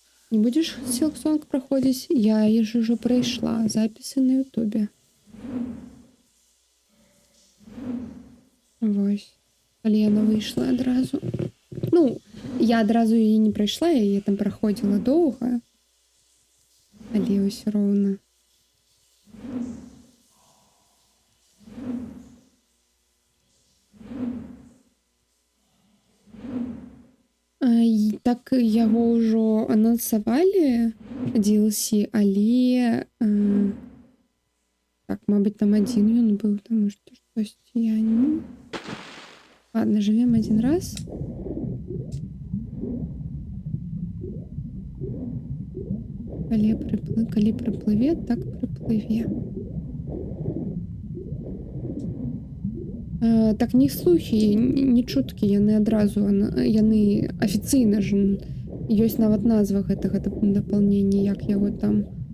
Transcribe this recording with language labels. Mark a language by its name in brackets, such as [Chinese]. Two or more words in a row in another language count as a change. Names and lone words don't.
[Ukrainian] Не будешь Silksong проходить? Я її ж уже пройшла. Записи на Ютубі. Ось. Але яна вийшла одразу. Ну, я одразу її не пройшла, я її там проходила довго. Але ось ровно. [Belarusian] Так яго ўжо анансавалі DLC, але так, мабыць, там адзін ён быў, таму што штосьці я не... [Russian] Ладно, живем один раз. [Belarusian] Калі прыплыве, так прыплыве. Так не слухі, не чуткі, яны адразу, яны афіцыйна ж, ёсць нават назва гэтага дапаўнення, як яго там.